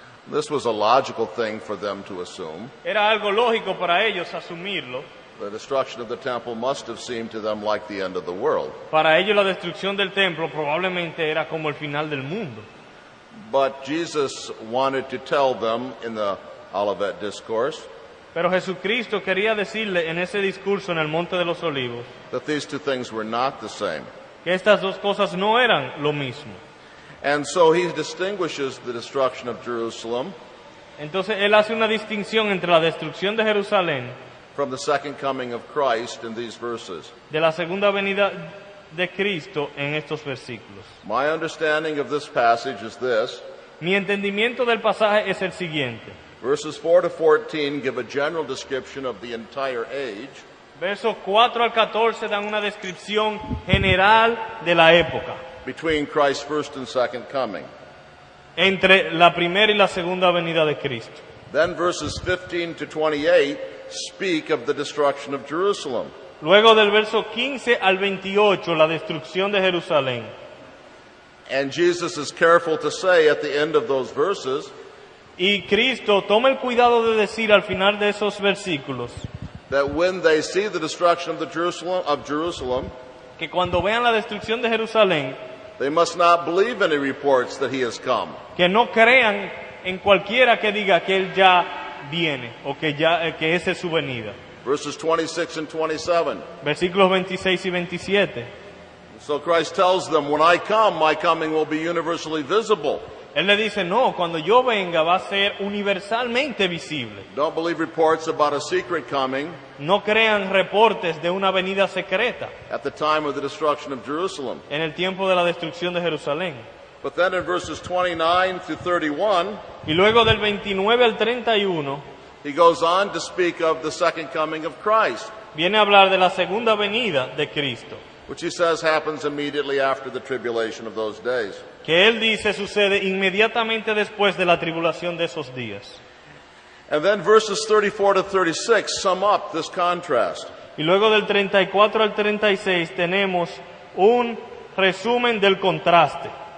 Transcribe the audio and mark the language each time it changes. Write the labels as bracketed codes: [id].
[en] This was a logical thing for them to assume. [es] Era algo lógico para ellos asumirlo. [en] The destruction of the temple must have seemed to them like the end of the world. [es] Para ellos la destrucción del templo probablemente era como el final del mundo. [en] But Jesus wanted to tell them in the Olivet Discourse [es] Pero Jesucristo quería decirle en ese discurso en el Monte de los Olivos [en] that these two things were not the same. [es] que estas dos cosas no eran lo mismo. [en] And so he distinguishes the destruction of Jerusalem [es] Entonces él hace una distinción entre la destrucción de Jerusalén [en] from the second coming of Christ in these verses. [es] de la segunda venida de Cristo en estos versículos. [en] My understanding of this passage is this. [es] Mi entendimiento del pasaje es el siguiente. [en] Verses 4 to 14 give a general description of the entire age. [es] Versos 4 al 14 dan una descripción general de la época [en] Between Christ's first and second coming. [es] entre la primera y la segunda venida de Cristo. [en] Then verses 15 to 28 speak of the destruction of Jerusalem. [es] Luego del verso 15 al 28, la destrucción de Jerusalén. [en] And Jesus is careful to say at the end of those verses [es] Y Cristo toma el cuidado de decir al final de esos versículos [en] that when they see the destruction of Jerusalem, [es] que cuando vean la destrucción de Jerusalén, [en] they must not believe any reports that he has come. [es] que no crean en cualquiera que diga que él ya viene o que que esa es su venida. [en] Verses 26 and 27. [es] Versículos 26 y 27. [en] So Christ tells them, when I come, my coming will be universally visible. [es] Él le dice, no, cuando yo venga va a ser universalmente visible. [en] Don't believe reports about a secret coming [es] No crean reportes de una venida secreta [en] at the time of the destruction of Jerusalem. [es] en el tiempo de la destrucción de Jerusalén. [en] But then in verses 29 to 31, [es] Y luego del 29 al 31, [en] he goes on to speak of the second coming of Christ, [es] viene a hablar de la segunda venida de Cristo, [en] which he says happens immediately after the tribulation of those days. [es] que él dice sucede inmediatamente después de la tribulación de esos días. [en] And then verses 34 to 36 sum up this contrast. [es] Y luego del 34 al 36 tenemos un resumen del contraste.